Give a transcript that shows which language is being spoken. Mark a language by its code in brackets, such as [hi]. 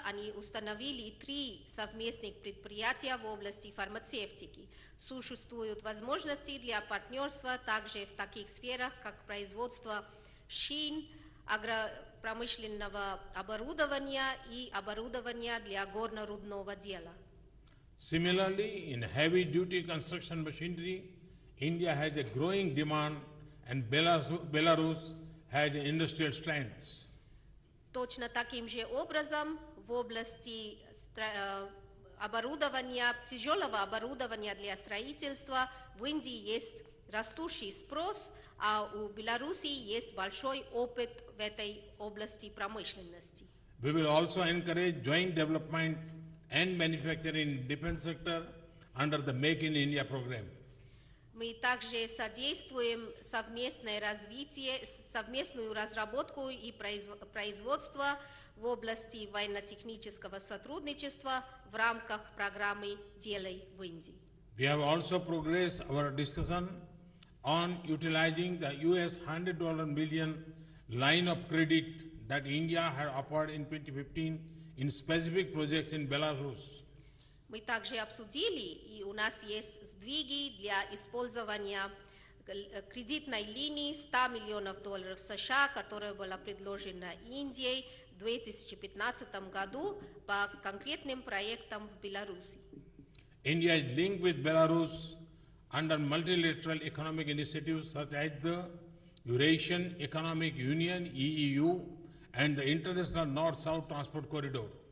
[ru] Они установили 3 совместных предприятия в области фармацевтики. Существуют возможности для партнерства также в таких сферах, как производство шин, агропромышленного оборудования и оборудования для горно-рудного дела. [en] Similarly, in heavy-duty construction machinery, India has a growing demand and Belarus has industrial strengths. [ru] Точно таким же образом в области оборудования, тяжелого оборудования для строительства в Индии есть растущий спрос, а у Беларуси есть большой опыт в этой области промышленности. [en] We will also encourage joint development and manufacturing in defense sector under the Make in India program. [ru] Мы также содействуем совместное развитие, совместную разработку и производство в области военно-технического сотрудничества в рамках программы «Делай в Индии». [en] We have also progressed our discussion on utilizing the US $100 million line of credit that India had offered in 2015 in specific projects in Belarus. [ru] Мы также обсудили, и у нас есть сдвиги для использования кредитной линии $100 миллионов США, которая была предложена Индией в 2015 году по конкретным проектам в Беларуси. [en] India is linked with Belarus under multilateral economic initiatives such as the Eurasian Economic Union (EEU) and the International North-South Transport Corridor.